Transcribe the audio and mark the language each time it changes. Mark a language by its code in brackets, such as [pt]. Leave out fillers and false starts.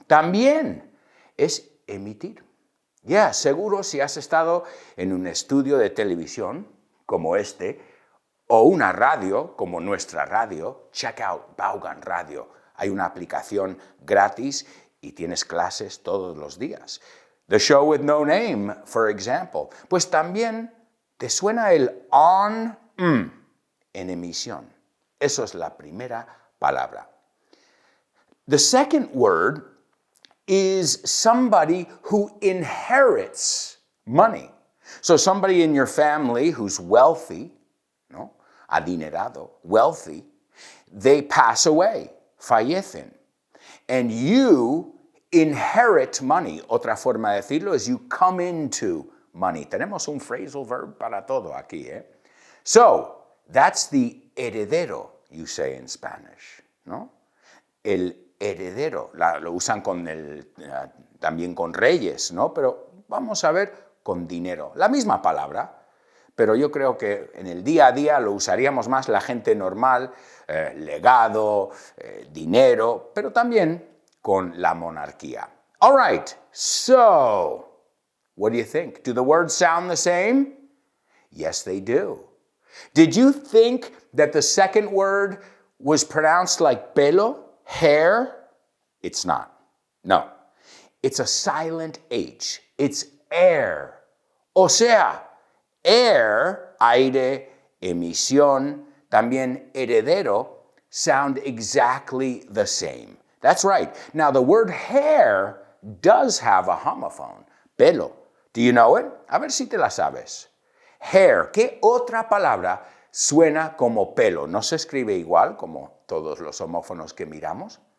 [es] También es emitir. Ya, seguro si has estado en un estudio de televisión como este, o una radio como nuestra radio, [en] check out Vaughan Radio. [es] Hay una aplicación gratis y tienes clases todos los días. [en] The Show with No Name, for example. [es] Pues también te suena el on en emisión. Eso es la primera palabra. [en] The second word is somebody who inherits money. So somebody in your family who's wealthy, ¿no? Adinerado, wealthy, they pass away, fallecen. And you inherit money. [es] Otra forma de decirlo es [en] you come into money. [es] Tenemos un phrasal verb para todo aquí, [en] ¿eh? So, that's the heredero, you say in Spanish, ¿no? [es] El heredero, lo usan con también con reyes, ¿no? Pero vamos a ver con dinero. La misma palabra, pero yo creo que en el día a día lo usaríamos más la gente normal, legado, dinero, pero también con la monarquía. [en] All right, so, what do you think? Do the words sound the same? Yes, they do. Did you think that the second word was pronounced like pelo, hair? It's not. No. It's a silent H. It's air. [es] O sea, [en] air, aire, emisión, también heredero sound exactly the same. That's right. Now, the word hair does have a homophone, pelo. Do you know it? [es] A ver si te la sabes. [en] Hair. [es] ¿Qué otra palabra suena como pelo? ¿No se escribe igual como todos los homófonos que miramos?